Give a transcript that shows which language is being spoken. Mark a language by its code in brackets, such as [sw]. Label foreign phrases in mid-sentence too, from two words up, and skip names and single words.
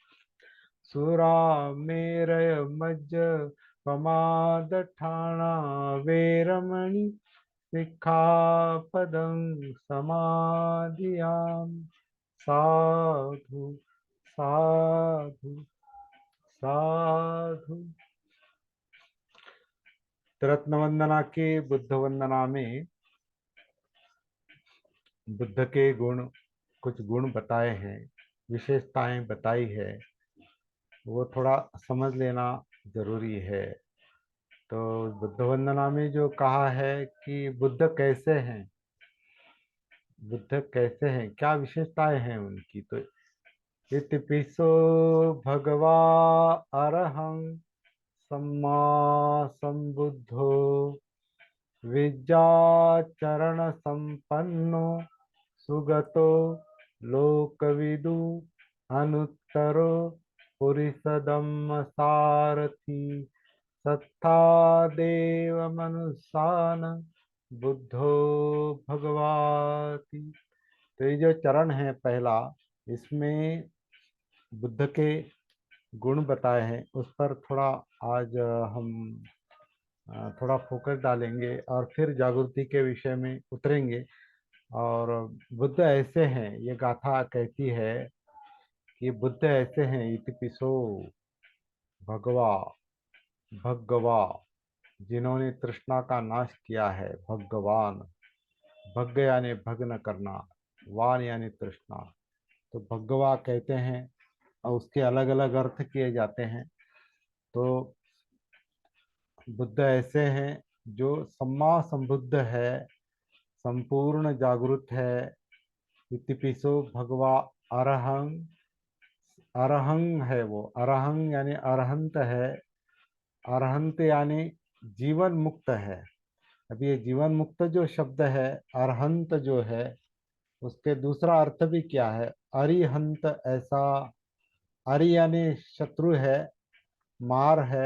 [pi] सुरामेरय मज्ज पमादठाना वेरमणि सिक्खापदं समादियामि। साधु साधु साधु। [hi] रत्न वंदना के बुद्ध वंदना में बुद्ध के गुण, कुछ गुण बताए हैं, विशेषताएं बताई है, वो थोड़ा समझ लेना जरूरी है। तो बुद्ध वंदना में जो कहा है कि बुद्ध कैसे हैं, बुद्ध कैसे हैं, क्या विशेषताएं हैं उनकी, तो [pi] इतिपिसो भगवा अरहं सम्मा संबुद्धो विद्याचरण संपन्नो सुगतो लोकविदु अनुत्तरो पुरिसदम्म सारथी सत्ता देव मनुष्यान बुद्धो भगवाति। [hi] तो ये जो चरण है पहला, इसमें बुद्ध के गुण बताए हैं, उस पर थोड़ा आज हम थोड़ा फोकस डालेंगे और फिर जागृति के विषय में उतरेंगे। और बुद्ध ऐसे हैं, ये गाथा कहती है कि बुद्ध ऐसे हैं, [pi] इतिपिसो भगवा, भगवा, [hi] जिन्होंने तृष्णा का नाश किया है। भगवान, भग यानी भग्न करना, वान यानी तृष्णा, तो भगवा कहते हैं और उसके अलग अलग अर्थ किए जाते हैं। तो बुद्ध ऐसे हैं जो [pi] सम्मा संबुद्ध [hi] है, संपूर्ण जागृत है। [pi] इतिपिसो भगवा अरहं, [hi] अरहं है वो, अरहं यानी अरहंत है। अरहंत यानी जीवन मुक्त है। अब ये जीवन मुक्त जो शब्द है, अरहंत जो है, उसके दूसरा अर्थ भी क्या है? अरिहंत, ऐसा। अरि यानी शत्रु है, मार है।